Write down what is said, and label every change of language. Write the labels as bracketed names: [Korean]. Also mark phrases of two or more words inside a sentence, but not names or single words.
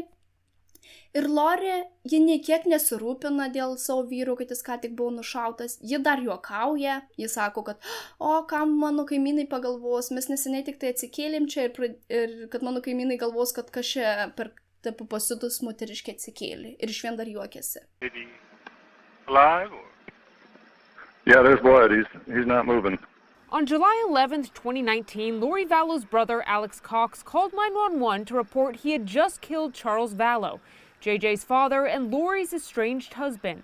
[Lithuanian] Ir Lori, ji niekiek nesirūpina dėl savo vyro, kad jis ką tik buvo nušautas. Ji dar juokauja, ji sako, kad kam mano kaimynai pagalvos, mes neseniai tik tai atsikėlėm čia ir kad mano kaimynai galvos, kad kažkaip per taip pasiutus moteriškė atsikėlė. Ir iš vien dar juokėsi. [English] Is he alive? Yeah, there's blood. He's not moving. On July 11th, 2019, Lori Vallow's brother, Alex Cox, called 911 to report he had just killed Charles Vallow, JJ's father and Lori's estranged husband.